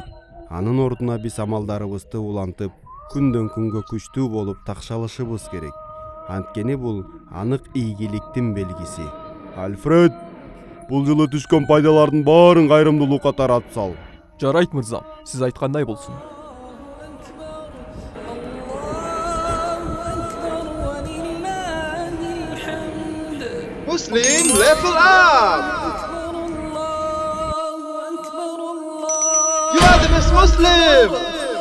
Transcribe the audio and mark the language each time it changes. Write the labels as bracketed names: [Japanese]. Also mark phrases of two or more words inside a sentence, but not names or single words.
[Kyrgyz] Анын ордуна биз амалдарыбызды улантып, күндөн күнгө күчтүү болуп такшалышыбыз керек. Анткени бул анык ийгиликтин белгиси. Альфред, бул жылы түшкөн пайдалардын баарын кайрымдуулукка таратып сал. Жарайт мырзам, сиз айткандай болсун. [English] Muslim, level up! You are the best Muslim!